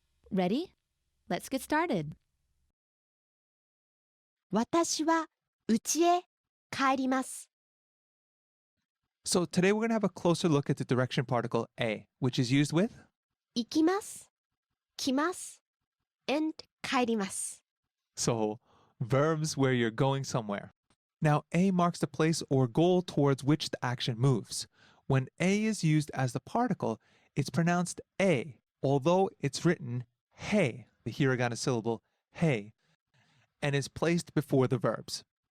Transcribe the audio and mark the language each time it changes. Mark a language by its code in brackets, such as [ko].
[en] Ready? Let's get started. [ja] 私は家へ帰ります. [en] So today we're going to have a closer look at the direction particle a, which is used with [ja] 行きます、来ます、and 帰ります. [en] so verbs where you're going somewhere. Now a marks the place or goal towards which the action moves. When a is used as the particle, it's pronounced a, although it's written hey, the hiragana syllable hey, and is placed before the verbs.